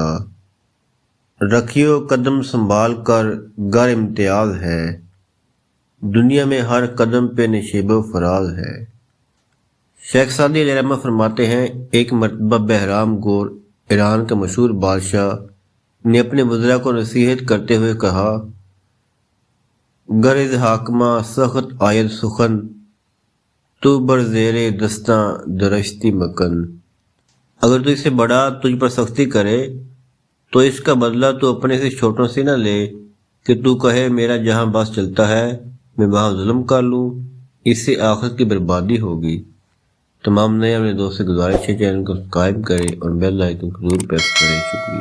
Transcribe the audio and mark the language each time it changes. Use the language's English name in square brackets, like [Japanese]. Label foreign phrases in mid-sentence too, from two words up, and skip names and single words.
[Urdu] رکھیو قدم سنبھال کر گر امتیاز ہے، دنیا میں ہر قدم پہ نشیب و فراز ہے۔ شیخ سعدی علیہ الرحمہ فرماتے ہیں، ایک مرتبہ بہرام گور ایران کا مشہور بادشاہ نے اپنے وزراء کو نصیحت کرتے ہوئے کہا، [Persian] گر از حاکمہ سخت آید سخن، تو بر زیر دستاں درشتی مکن۔ [Urdu] اگر تو اس سے بڑا تجھ پر سختی کرے تو اس کا بدلہ تو اپنے سے چھوٹوں سے نہ لے کہ تو کہے میرا جہاں بس چلتا ہے میں وہاں ظلم کر لوں، اس سے آخرت کی بربادی ہوگی۔ تمام نئے اپنے دوست سے گزارش ہے چینل کو سبسکرائب کریں اور بیل آئیکن کو ضرور پریس کریں۔